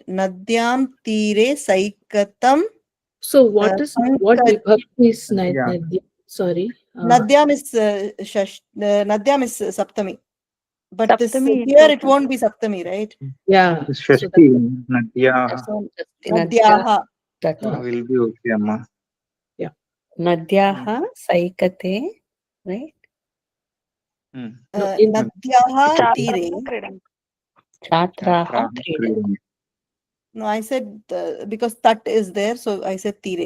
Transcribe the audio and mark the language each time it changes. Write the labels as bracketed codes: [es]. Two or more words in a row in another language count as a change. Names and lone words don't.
[sa] Nadyam Tire Saikatam. [en] So what vibhakti is Yeah. Nadya? Sorry. Nadyam is Nadyam is Saptami. But Saptami here it won't be Saptami, right? Yeah. It's Shashti, Nadyaha. So Nadyaha. that Will be okay, Amma. [sa] Nadyaha Saikate, right? Nadyaha Tire. Chhatraha Kridanti. [en] No, I said because Tat is there, so I said Tire.